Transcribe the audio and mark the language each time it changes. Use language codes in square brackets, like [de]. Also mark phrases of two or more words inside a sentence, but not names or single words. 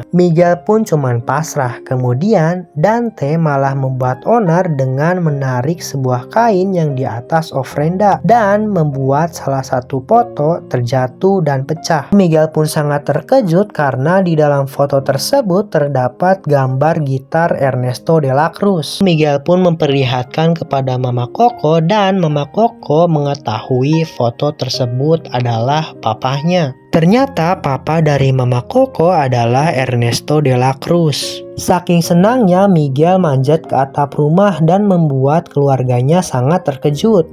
[id] Miguel pun cuman pasrah. Kemudian Dante malah membuat onar dengan menarik sebuah kain yang di atas ofrenda dan membuat salah satu foto terjatuh dan pecah. Miguel pun sangat terkejut karena di dalam foto tersebut terdapat gambar gitar Ernesto de la Cruz. Miguel pun memperlihatkan kepada Mama Koko dan Mama Koko mengetahui foto tersebut adalah papahnya. Ternyata papa dari Mama Koko adalah Ernesto de la Cruz. Saking senangnya Miguel manjat ke atap rumah dan membuat keluarganya sangat terkejut.